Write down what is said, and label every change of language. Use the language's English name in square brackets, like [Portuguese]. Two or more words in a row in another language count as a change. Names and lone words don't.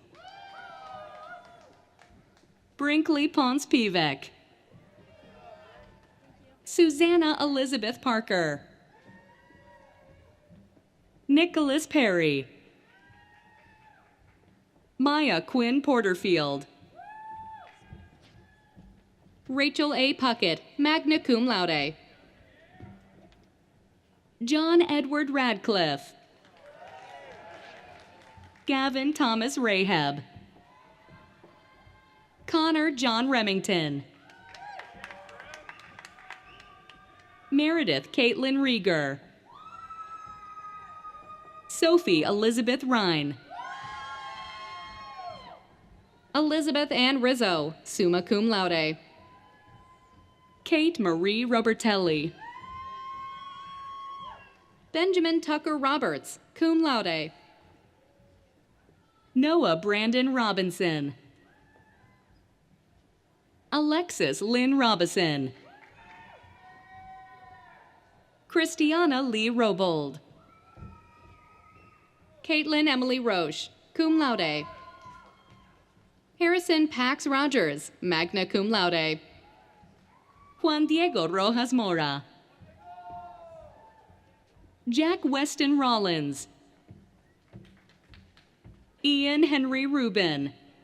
[English] Brinkley Ponce Pivek. Susanna Elizabeth Parker. Nicholas Perry. Maya Quinn Porterfield. Rachel A. Puckett, [Latin] magna cum laude. [English] John Edward Radcliffe. Gavin Thomas Rahab. Connor John Remington. Meredith Caitlin Rieger. Sophie Elizabeth Rhine. Elizabeth Ann Rizzo, [Latin] summa cum laude. [English] Kate Marie Robertelli. Benjamin Tucker Roberts, [Latin] cum laude. [English] Noah Brandon Robinson. Alexis Lynn Robison. Christiana Lee Robold. Caitlin Emily Roche, [Latin] cum laude. [English] Harrison Pax Rogers, [Latin] magna cum laude. [English] Juan Diego Rojas Mora. Jack Weston Rollins. Ian Henry Rubin.